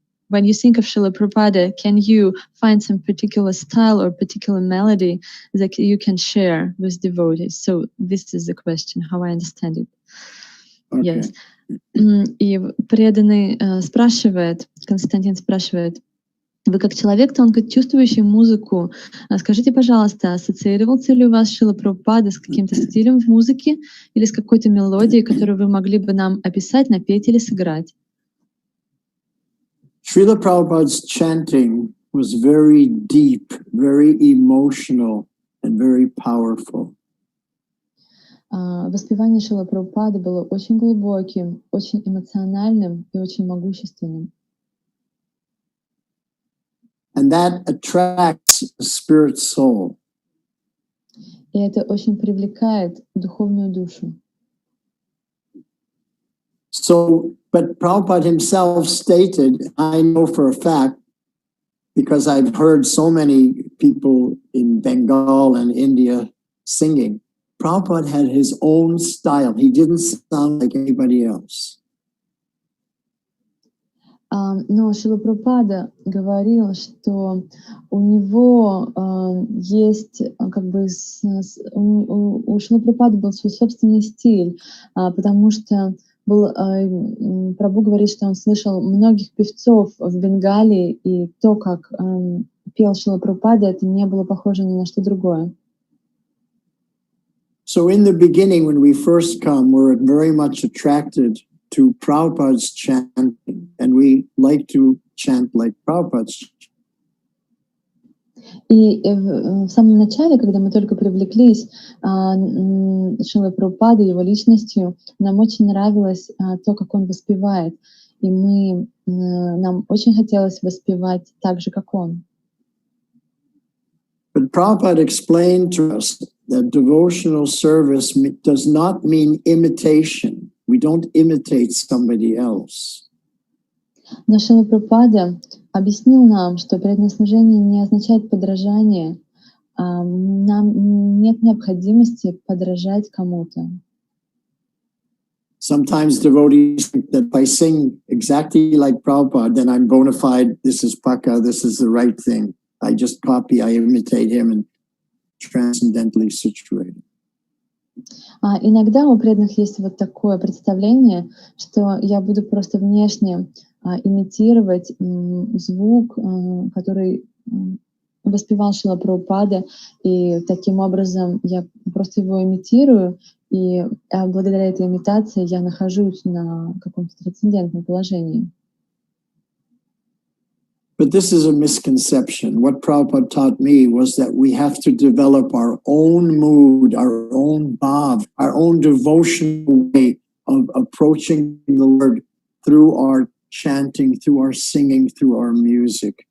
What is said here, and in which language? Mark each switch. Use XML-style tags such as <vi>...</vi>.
<en>When you think of Srila Prabhupada, can you find some particular style or particular melody that you can share with devotees? So this is the question, how I understand it. Okay. Yes.</en> <ru>И преданный спрашивает, Константин спрашивает, вы как человек, тонко чувствующий музыку, скажите, пожалуйста, ассоциировался ли у вас Шрила Прабхупада с каким-то стилем в музыке или с какой-то мелодией, которую вы могли бы нам описать, напеть или сыграть?</ru> <en>Srila Prabhupada's chanting was very deep, very emotional, and very powerful.</en> <ru>Воспевание Шрила Прабхупады было очень глубоким, очень эмоциональным и очень могущественным.</ru> <en>And that attracts the spirit soul.</en> <ru>И это очень привлекает духовную душу.</ru> <en>So, but Prabhupada himself stated, I know for a fact, because I've heard so many people in Bengal and India singing, Prabhupada had his own style. He didn't sound like anybody else.</en> <ru>Но Шрила Прабхупада говорил, что у него есть, как бы, у Шрила Прабхупады был свой собственный стиль, потому что Прабху говорит, что он слышал многих певцов в Бенгалии, и то, как пел Шрила Прабхупада, это не было похоже ни на что другое.</ru> <en>So in the beginning, when we first come, we're very much attracted to Prabhupada's chanting, and we like to chant like Prabhupada's.</en> <ru>И в самом начале, когда мы только привлеклись Шрилой Прабхупадой, его личностью, нам очень нравилось то, как он воспевает, и нам очень хотелось воспевать так же, как он.</ru> <en>But Prabhupada explained to us that devotional service does not mean imitation. We don't imitate somebody else.</en> <ru>Но Шрила Прабхупада объяснил нам, что преданное служение не означает подражание. Нам нет необходимости подражать кому-то.</ru> <en>Sometimes devotees think that if I sing exactly like Prabhupada, then I'm bona fide, this is Paka, this is the right thing. I just copy, I imitate him and transcendentally situated.</en> <ru>Иногда у преданных есть вот такое представление, что я буду просто внешне имитировать звук, который воспевал Шрила Прабхупада, и таким образом я просто его имитирую, и благодаря этой имитации я нахожусь на каком-то трансцендентном положении.</ru> <en>But this is a misconception. What Prabhupada taught me was that we have to develop our own mood, our own bhav, our own devotional way of approaching the Lord through our chanting, through our singing, through our music.</en>